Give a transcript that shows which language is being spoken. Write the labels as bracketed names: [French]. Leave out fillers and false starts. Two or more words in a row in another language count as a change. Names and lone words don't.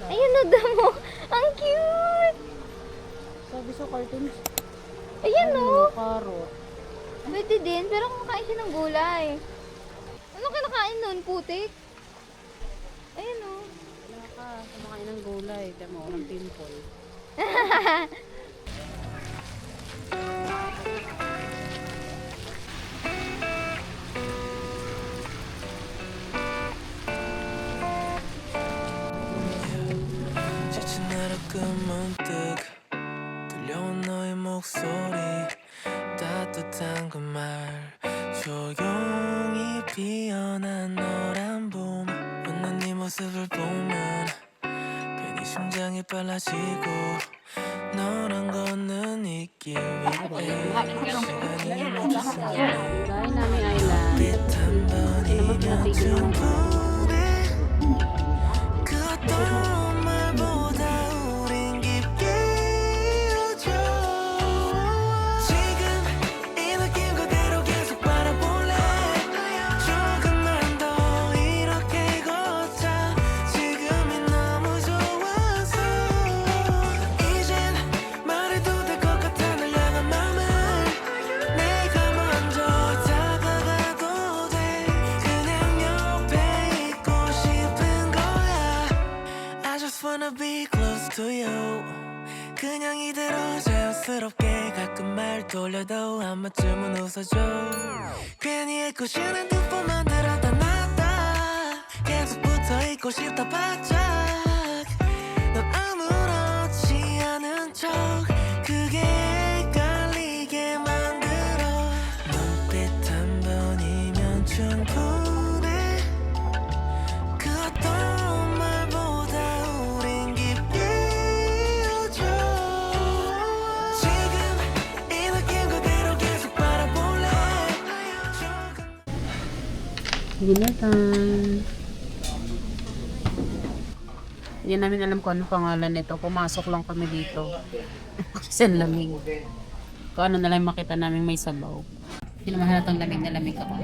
[Filipino] Ayun na damo. Ang cute. Sabi sa cartoons. Ayan o. Carrot. Pwede din, pero kumakain siya ng gulay. Ano kinakain nun? Putik? Ayan o. Wala ka. Kumakain ng gulay. Kaya mo, walang pimple. [Korean] 지친 하루가 문득 들려온 너의 목소리 따뜻한 그 말 조용히 피어난 노란 봄 웃는 네 모습을 보면 괜히 심장이 빨라지고 너랑 걷는 이 길 위에 시간이 멈췄으면 [Filipino] Dahil namin island. [Korean] 빛 한 번이면 충분해 그 어떤 말보다 우린 깊게 이어져 지금 이 느낌 그대로 계속 바라볼래 조금만 더 이렇게 걷자 지금이 너무 좋아서 이젠 말해도 될 것 같아 널 향한 맘을 내가 먼저 다가가도 돼 그냥 옆에 있고 싶은 거야 [English] I just wanna be close to you [Korean] 그냥 이대로 자연스럽게 가끔 말 돌려도 한 번쯤은 웃어줘 괜히 애꿎은 두번 만들었다 놨다 계속 붙어있고 싶다 바짝 넌 아무렇지 않은 척 그게 헷갈리게 만들어 눈빛 한 번이면 충분해 그 어떤 말보다 우린 깊게 이어져 지금 이 느낌 그대로 계속 바라볼래 [English] Dinner time. [Filipino] Hindi namin alam kung ano pangalan nito. Pumasok lang kami dito. Kasi ang lamig. Kung ano na lang makita namin may sabaw. Hindi naman halatang lamig na lamig ako.